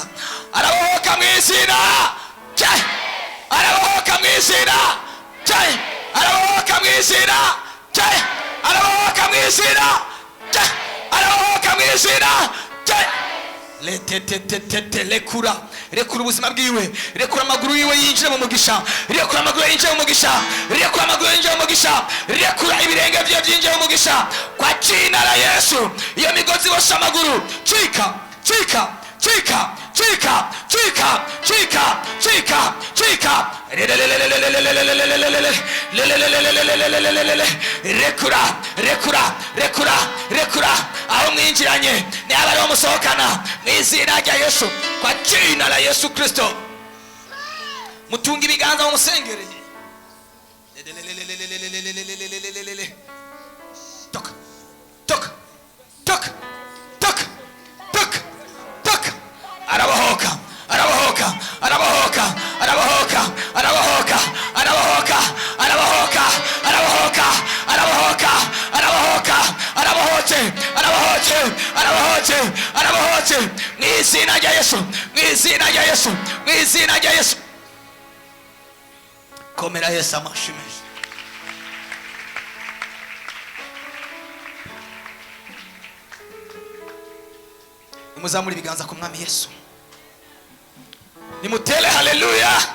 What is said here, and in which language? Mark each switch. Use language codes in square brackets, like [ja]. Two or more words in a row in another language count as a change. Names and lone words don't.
[rn] Arabohoka mu izina, arabohoka mu izina, arabohoka mu izina, arabohoka mu izina, arabohoka mu izina. Lekura, rekura ubuzima bwiwe, rekura amaguru yiwe yinjire mu mugisha, rekura amaguru yinjire mu mugisha, rekura amaguru yinjire mu mugisha, rekura ibirenge bye byinjire mu mugisha [sw] kwa jina la Yesu. [rn] Iyo migozi bosha amaguru, cika cika cika cika cika cika cika cika. Rekura rekura rekura rekura aho mwinjiranye n'aba ari musohokana mu izina rya Yesu, [sw] kwa jina la Yesu Kristo. [rn] Mutunga ibiganza mu musengereye. [sw] Toka toka toka toka toka toka. [rn] Arabohoka arabohoka arabohoka arabohoka arabohoka arabohoka arabohoka arabohoka arabohoka arabohoka arabohoke arabohoke arabohoke arabohoke mu izina rya Yesu, mu izina rya Yesu, mu izina rya Yesu. Komera Yesu amashyi menshi. Nimuzamure ibiganza ku mwami Yesu, nimutele haleluya.